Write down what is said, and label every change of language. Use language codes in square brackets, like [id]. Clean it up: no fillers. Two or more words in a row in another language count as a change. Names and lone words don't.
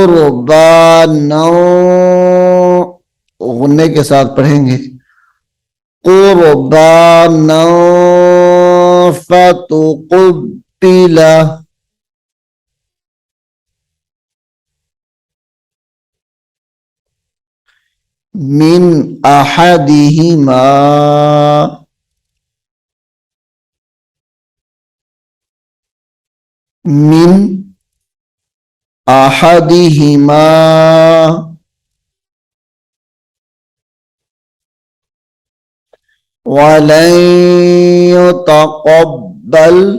[hi] क़ुरबानन, गुन्ने के साथ पढ़ेंगे। [ar] قربانا فتقبل من أحدهما من أحدهما ولم يتقبل